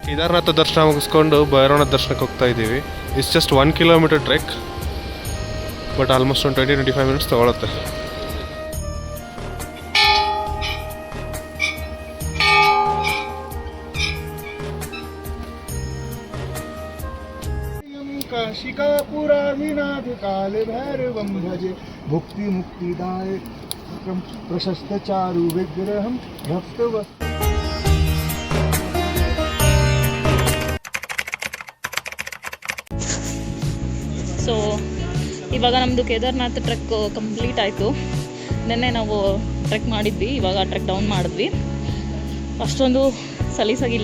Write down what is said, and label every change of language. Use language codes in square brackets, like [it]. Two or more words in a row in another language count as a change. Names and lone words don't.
[kn] ಕೇದಾರನಾಥ ದರ್ಶನ ಮುಗಿಸ್ಕೊಂಡು ಭೈರವನಾಥ ದರ್ಶನಕ್ಕೆ ಹೋಗ್ತಾ ಇದ್ದೀವಿ. [en] It's just 1 kilometer trek, but almost [kn] ಒಂದು 20-25 ಮಿನಿಟ್ಸ್ ತೊಗೊಳುತ್ತೆ. [sa] काशिकापुराधिनाथ काल भैरवं भजे भुक्ति मुक्तिदायकं प्रशस्त चारु विग्रहं भक्तवत्. [kn] ಸೊ ಇವಾಗ ನಮ್ಮದು ಕೇದಾರ್ನಾಥ್ [en] trek complete [kn] ಆಯಿತು. ನಿನ್ನೆ ನಾವು ಟ್ರೆಕ್ ಮಾಡಿದ್ವಿ, ಇವಾಗ [en] trek down [kn] ಮಾಡಿದ್ವಿ. ಅಷ್ಟೊಂದು ಸಲೀಸಾಗಿಲ್ಲ.